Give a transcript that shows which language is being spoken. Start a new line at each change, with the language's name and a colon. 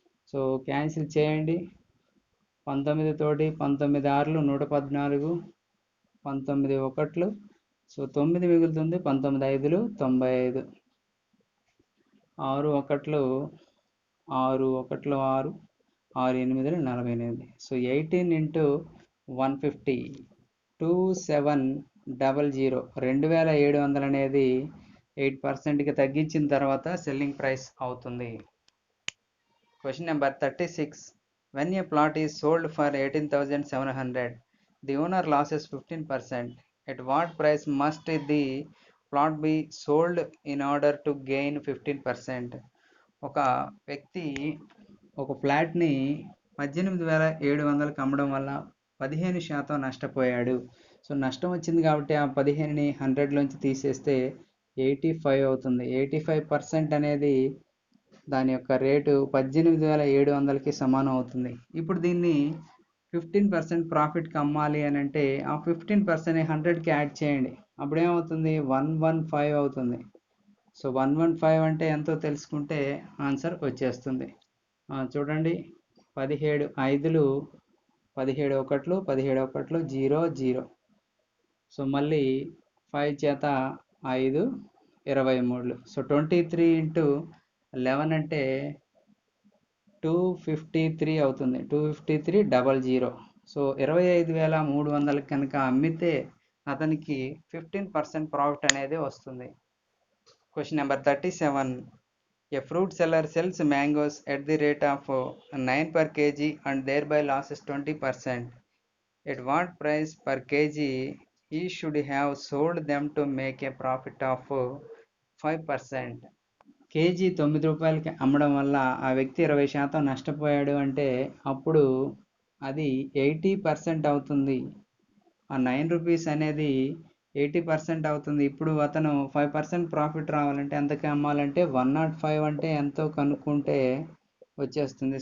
Telugu: So cancel చేయండి. 19 తోటి 19 6లు 114, 19 1లు, so 9 మిగులుతుంది, 19 5లు 95, 6 1లు 6 1లు 6, 6 8లు 48.
English: So 18 into 150 2700.
Telugu: 2700 అనేది 8%కి తగ్గించిన తర్వాత సెల్లింగ్ ప్రైస్ అవుతుంది.
English: Question number 36. When a plot is sold for 18,700, the owner loses 15%. At what price must the plot be sold in order to gain 15%?
Telugu: ఒక వ్యక్తి ఒక ఫ్లాట్ని 18,700కి అమ్మడం వల్ల 15% నష్టపోయాడు. సో నష్టం వచ్చింది కాబట్టి ఆ 15ని 100లోంచి తీసేస్తే 85 అవుతుంది. 85% అనేది దాని యొక్క రేటు 18,700కి సమానం అవుతుంది. ఇప్పుడు దీన్ని 15% ప్రాఫిట్కి అమ్మాలి అని అంటే ఆ 15%ని 100కి యాడ్ చేయండి. అప్పుడు ఏమవుతుంది, 115 అవుతుంది. సో 115 అంటే ఎంతో తెలుసుకుంటే ఆన్సర్ వచ్చేస్తుంది. చూడండి, 17 5లు 17 1లు 17 1లు 0 0. సో మళ్ళీ 5 చేత 5 23. సో 23 ఇంటూ 11 అంటే 253 అవుతుంది. 253 00. సో 25,300 కనుక అమ్మితే అతనికి 15% ప్రాఫిట్ అనేది వస్తుంది.
English: Question number 37. A fruit seller sells mangoes at the rate of 9 per kg and thereby loses 20%. At what price per kg he should have sold them to make a profit of 5%?
Telugu: KG 9 రూపాయలకి అమ్మడం వల్ల ఆ వ్యక్తి 20% నష్టపోయాడు అంటే అప్పుడు అది 80% అవుతుంది. ఆ 9 రూపీస్ అనేది 80% అవుతుంది. ఇప్పుడు అతను 5% ప్రాఫిట్ రావాలంటే ఎంతకి అమ్మాలంటే 105 అంటే ఎంతో కనుక్కుంటే వచ్చేస్తుంది.